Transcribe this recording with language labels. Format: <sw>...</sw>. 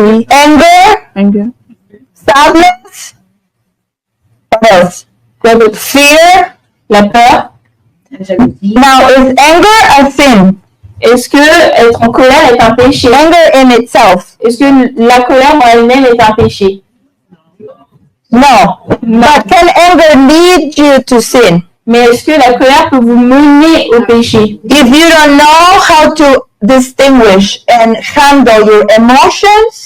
<en>Anger. Sadness. What else? Fear.</en> <fr>La peur.</fr> <en>Now, is anger a sin?</en> <fr>Est-ce que être en colère est un péché?</fr> <en>Anger in itself?</en> <fr>Est-ce que la colère en elle-même est un péché?</fr> <en>No. But can anger lead you to sin?</en> <fr>Mais est-ce que la colère peut vous mener au péché?</fr> <en>If you don't know how to distinguish and handle your emotions,</en>